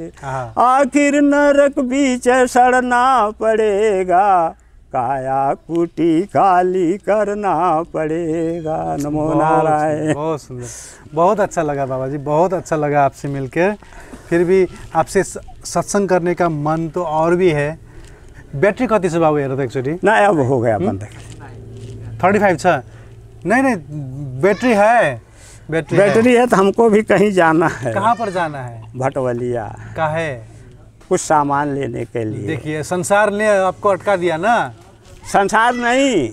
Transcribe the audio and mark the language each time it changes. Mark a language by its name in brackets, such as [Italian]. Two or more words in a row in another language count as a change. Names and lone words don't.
[Hindi] आखिर नरक बीच सड़ना पड़ेगा, काया कुटी काली करना पड़ेगा। नमो नारायण। बहुत सुंदर, बहुत अच्छा लगा बाबा जी, बहुत अच्छा लगा आपसे मिलकर। फिर भी आपसे सत्संग करने का मन तो और भी है। [Nepali] बैटरी कति छ बाबू हेर त एकचोटि? [Hindi] ना अब हो गया बंद। 35 छ? नहीं बैटरी है, बैटरी है तो हमको भी कहीं जाना है। कहाँ पर जाना है? भटवलिया। काहे? कुछ सामान लेने के लिए। देखिए संसार ने आपको अटका दिया ना। संसार नहीं,